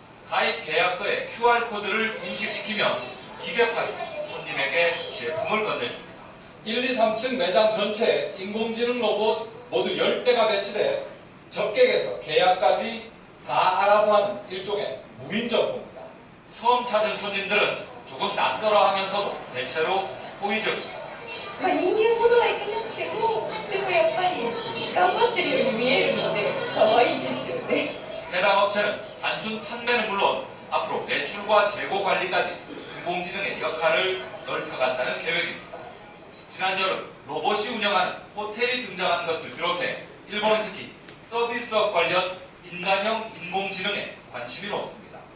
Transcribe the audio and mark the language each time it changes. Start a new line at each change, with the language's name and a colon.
Korean: 가입 계약서에 QR코드를 인식시키면 기계판이 손님에게 제품을 건네줍니다. 1, 2, 3층 매장 전체에 인공지능 로봇 모두 10대가 배치돼 접객에서 계약까지 다 알아서 하는 일종의 무인 점포입니다. 처음 찾은 손님들은 조금 낯설어 하면서도 대체로 호의적입니다.
Japanese: 人間ほどはいかなくても、でもやっぱり頑張ってるように見えるので、可愛いですよね。
Korean: 해당 업체는 단순 판매는 물론 앞으로 매출과 재고 관리까지 인공지능의 역할을 넓혀간다는 계획입니다. 지난 여름 로봇이 운영하는 호텔이 등장한 것을 비롯해 일본은 특히 서비스업 관련 인간형 인공지능에 관심이 높습니다.